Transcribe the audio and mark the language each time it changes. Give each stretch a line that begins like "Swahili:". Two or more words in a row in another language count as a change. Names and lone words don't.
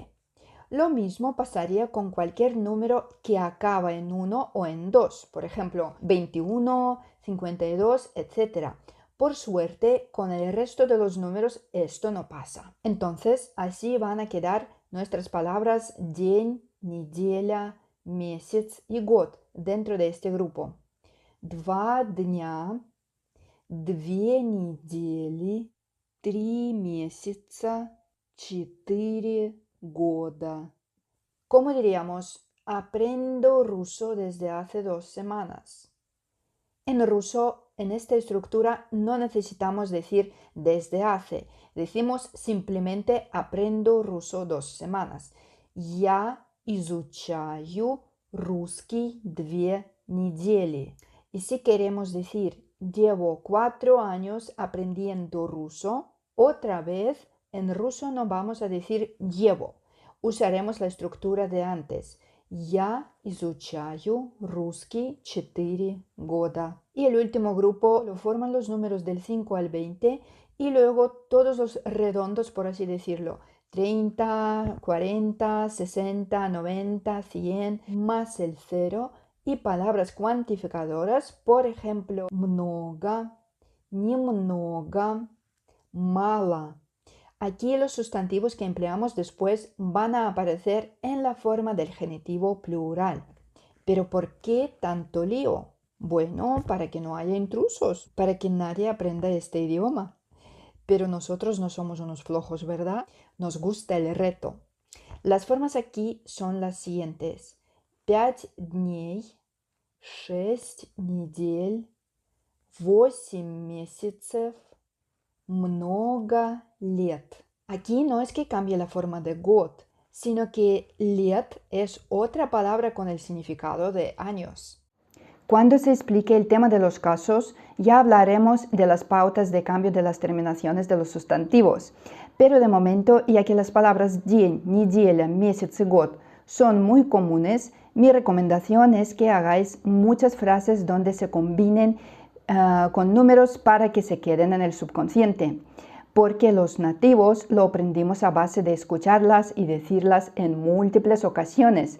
Spanish: Lo mismo pasaría con cualquier número que acaba en 1 o en 2, por ejemplo, 21, 52, etc. Por suerte, con el resto de los números esto no pasa. Entonces, así van a quedar nuestras palabras
Russian: день, неделя, месяц
Spanish: y год dentro de este grupo.
Russian: Два дня, две недели, три месяца, четыре года.
Spanish: ¿Cómo diríamos? Aprendo ruso desde hace 2 semanas. En ruso, en esta estructura, no necesitamos decir desde hace. Decimos simplemente aprendo ruso 2 semanas.
Russian: Я изучаю русский 2 недели.
Spanish: Y si queremos decir llevo 4 años aprendiendo ruso, otra vez en ruso no vamos a decir llevo. Usaremos la estructura de antes.
Russian: Я изучаю русский 4 года.
Spanish: Y el último grupo lo forman los números del 5 al 20 y luego todos los redondos, por así decirlo. 30, 40, 60, 90, 100, más el 0 y palabras cuantificadoras, por ejemplo,
Russian: много, немного, мало.
Spanish: Aquí los sustantivos que empleamos después van a aparecer en la forma del genitivo plural. ¿Pero por qué tanto lío? Bueno, para que no haya intrusos, para que nadie aprenda este idioma. Pero nosotros no somos unos flojos, ¿verdad? Nos gusta el reto. Las formas aquí son las siguientes.
Russian: 5 дней, 6 недель, 8 месяцев, много лет.
Spanish: Aquí no es que cambie la forma de год, sino que лет es otra palabra con el significado de años. Cuando se explique el tema de los casos, ya hablaremos de las pautas de cambio de las terminaciones de los sustantivos. Pero de momento, ya que las palabras
Russian: день, неделя, месяц
Spanish: y год son muy comunes, mi recomendación es que hagáis muchas frases donde se combinen con números para que se queden en el subconsciente, porque los nativos lo aprendimos a base de escucharlas y decirlas en múltiples ocasiones.